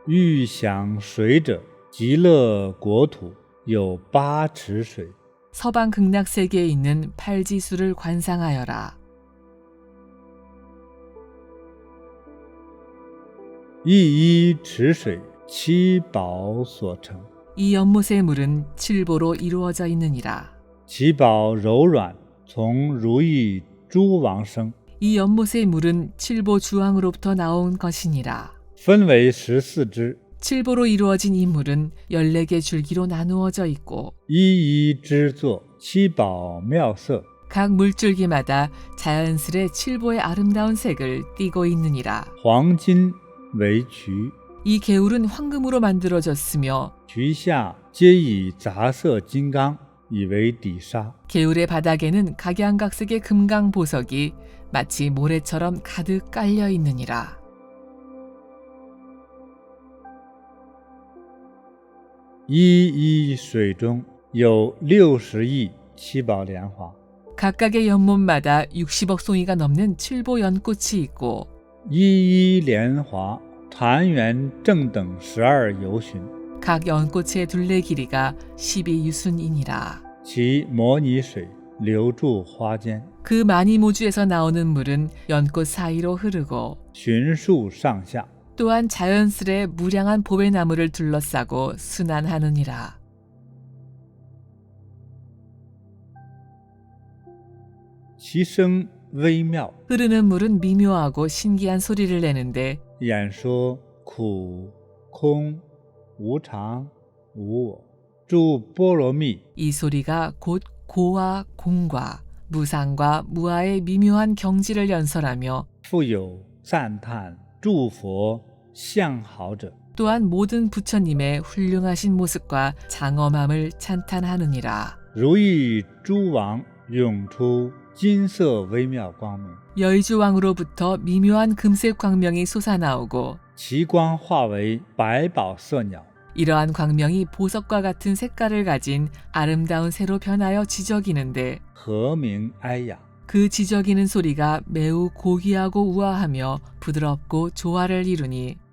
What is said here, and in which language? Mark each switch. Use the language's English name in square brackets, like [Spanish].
[Chinese] 欲想水者，极乐国土有8池水， [Korean] 서방 극락세계에 있는 팔지수를 관상하여라. [Chinese] 一一池水七宝所成， [Korean] 이 연못의 물은 칠보로 이루어져 있느니라. [Chinese] 其宝柔软，从如意诸王生， [Korean] 이 연못의 물은 칠보 주왕으로부터 나온 것이니라. [Chinese] 分为14支， [Korean] 칠보로 이루어진 이 물은 14개 줄기로 나누어져 있고 [Chinese] 一一支作七宝妙色， [Korean] 각 물줄기마다 자연스레 칠보의 아름다운 색을 띠고 있느니라. [Chinese] 黄金为渠， [Korean] 이 개울은 황금으로 만들어졌으며 [Chinese] 渠下皆以杂色金刚以为底沙， [Korean] 개울의 바닥에는 각양각색의 금강 보석이 마치 모래처럼 가득 깔려 있느니라. [Chinese] 一一水中有60亿七宝莲花， [Korean] 각각의 연못마다 60억 송이가 넘는 칠보 연꽃이 있고 [Chinese] 一一莲花潭源正等12由旬， [Korean] 각 연꽃의 둘레 길이가 12유순이니라. [Chinese] 其摩尼水流注花间， [Korean] 그 마니모주에서 나오는 물은 연꽃 사이로 흐르고 [Chinese] 循树上下， [Korean] 또한 자연스레 무량한 보배나무를 둘러싸고 순환하느니라. [Chinese] 其声微妙， [Korean] 흐르는 물은 미묘하고 신기한 소리를 내는데 [Chinese] 演说苦、空、无常、无我，诸波罗蜜 [Korean] 이 소리가 곧 고와 공과 무상과 무아의 미묘한 경지를 연설하며 [Chinese] 复有赞叹诸佛相好者， [Korean] 또한 모든 부처님의 훌륭하신 모습과 장엄함을 찬탄하느니라. [Chinese] 如意诸王涌出金色微妙光明， [Korean] 여의주왕으로부터 미묘한 금색 광명이 솟아나오고 [Chinese] 其光化为百宝色鸟， [Korean] 이러한 광명이 보석과 같은 색깔을 가진 아름다운 새로 변하여 지저귀는데 [Chinese] 和鸣哀雅， [Korean] 그 지저귀는 소리가 매우 고귀하고 우아하며 부드럽고 조화를 이루니